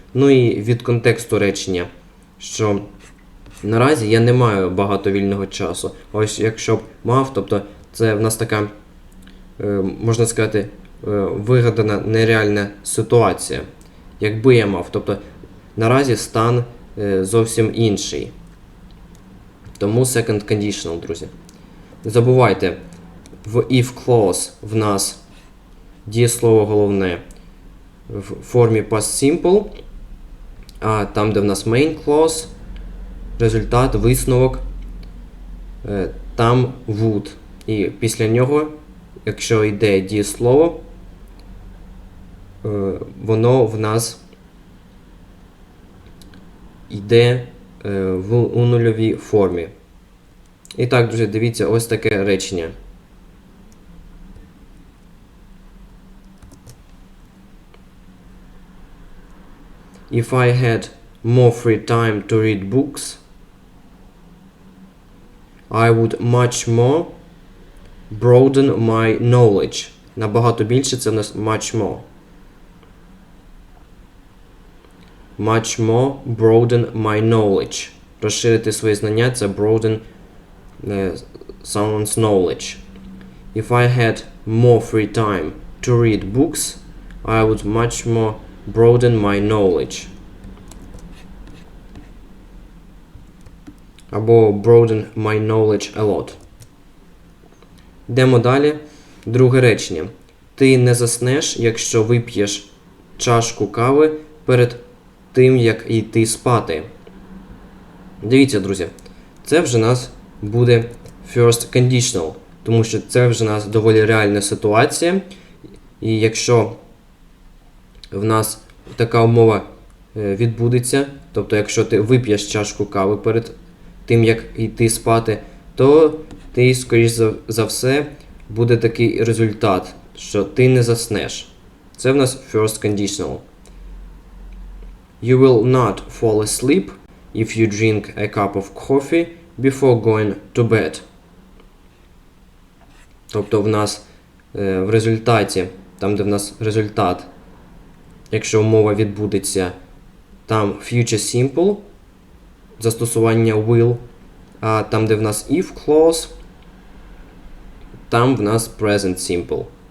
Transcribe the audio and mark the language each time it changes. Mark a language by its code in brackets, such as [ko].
[uk] Ну і від контексту речення, що наразі я не маю багато вільного часу. Ось якщо б мав, тобто це в нас така, можна сказати, вигадана нереальна ситуація. Якби я мав, тобто наразі стан зовсім інший. Тому second conditional, друзі. Не забувайте, в if clause в нас дієслово головне в формі past simple, а там, де в нас main clause, результат, висновок, там would. І після нього, якщо йде дієслово, воно в нас йде у нульовій формі. І так, друзі, дивіться, ось таке речення. [en] If I had more free time to read books, I would much more broaden my knowledge. [uk] Набагато більше це в нас [en] much more. Much more broaden my knowledge. [uk] Розширити свої знання – це [en] broaden someone's knowledge. If I had more free time to read books, I would much more broaden my knowledge. Або broaden my knowledge a lot. [uk] Йдемо далі. Друге речення. Ти не заснеш, якщо вип'єш чашку кави перед тим, як йти спати. Дивіться, друзі, це вже нас буде first conditional, тому що це вже нас доволі реальна ситуація. І якщо в нас така умова відбудеться, тобто якщо ти вип'єш чашку кави перед тим, як йти спати, то ти, скоріш за все, буде такий результат, що ти не заснеш. Це в нас first conditional. [en] You will not fall asleep if you drink a cup of coffee before going to bed. [uk] Тобто в нас в результаті, там де в нас результат, якщо умова відбудеться, там future simple, застосування will, а там де в нас if clause, там в нас present simple.